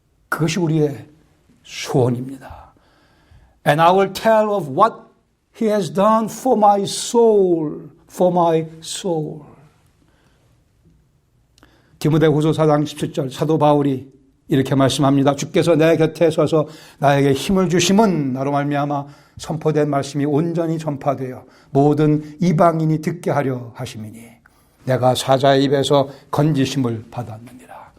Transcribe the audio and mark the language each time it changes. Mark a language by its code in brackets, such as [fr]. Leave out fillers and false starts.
[ko] 그것이 우리의 소원입니다. [en] And I will tell of what he has done for my soul, for my soul. [ko] 디모데후서 4장 17절 사도 바울이 이렇게 말씀합니다. 주께서 내 곁에 서서 나에게 힘을 주심은 나로 말미암아 선포된 말씀이 온전히 전파되어 모든 이방인이 듣게 하려 하심이니 내가 사자의 입에서 건지심을 받았느니라.